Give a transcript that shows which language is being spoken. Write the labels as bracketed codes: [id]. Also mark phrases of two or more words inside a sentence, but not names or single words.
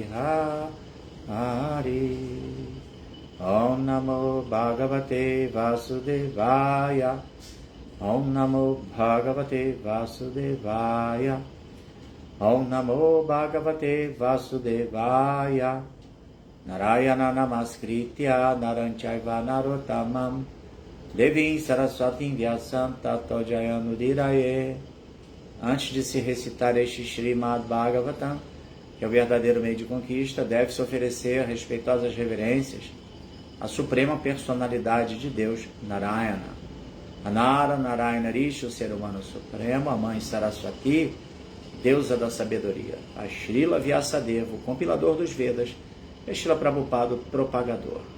[sa] बिहारी ॐ नमो भगवते वासुदेवाय ॐ नमो भगवते वासुदेवाय ॐ नमो भगवते वासुदेवाय नारायण नमस्कृत्य नरंचैव नरोत्तमम् देवीं सरस्वतीं व्यासं ततो जयानुदीरये. [pt] Antes de se recitar este Srimad Bhagavatam, que é o verdadeiro meio de conquista, deve-se oferecer respeitosas reverências à suprema personalidade de Deus, Narayana. Anara Narayana Rishi, o ser humano supremo, a mãe Saraswati, deusa da sabedoria, a Srila Vyasadeva, o compilador dos Vedas, e a Srila Prabhupada, o propagador.